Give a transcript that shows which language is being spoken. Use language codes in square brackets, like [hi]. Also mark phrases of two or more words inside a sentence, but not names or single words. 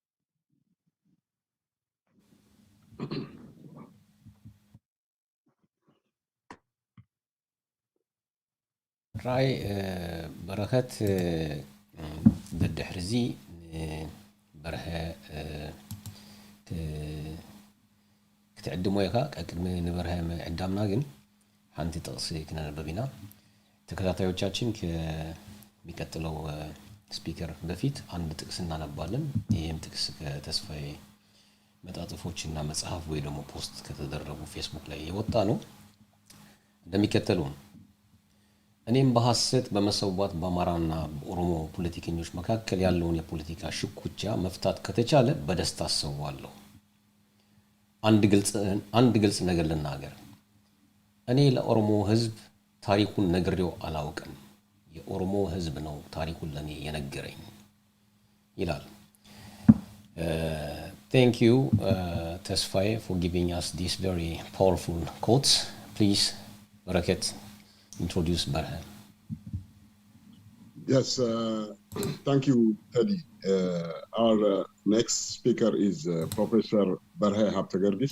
[ti] ራይ በረከት ብድሕርዚ በርሀ ክትዕድሞ ኢኻ ቅድሚ ንበርሀ ዕዳምና ግን ሓንቲ ጥቅስ ክነነበብ ኢና [am] ተከታታዮቻችን ከሚቀጥለው ስፒከር በፊት አንድ ጥቅስ እናነባለን ይህም ጥቅስ ከተስፋዬ መጣጥፎችና መጽሐፍ ወይ ደግሞ ፖስት ከተደረጉ ፌስቡክ ላይ የወጣ ነው እንደሚከተለው እኔም በሐሰት በመሰዋት በአማራና በኦሮሞ ፖለቲከኞች መካከል ያለውን የፖለቲካ ሽኩቻ መፍታት ከተቻለ በደስታ አሰዋለሁ አንድ ግልጽ ነገር ልናገር እኔ ለኦሮሞ ህዝብ ታሪኩን ነግሬው አላውቅም የኦሮሞ ህዝብ ነው ታሪኩን ለኔ የነገረኝ ይላል። [en] Thank you, Tesfaye, for giving us these very powerful quotes. Please, Barakat, introduce Barhe. Yes, thank you, Teddy. Our next speaker is Professor Barhe Habtagergis.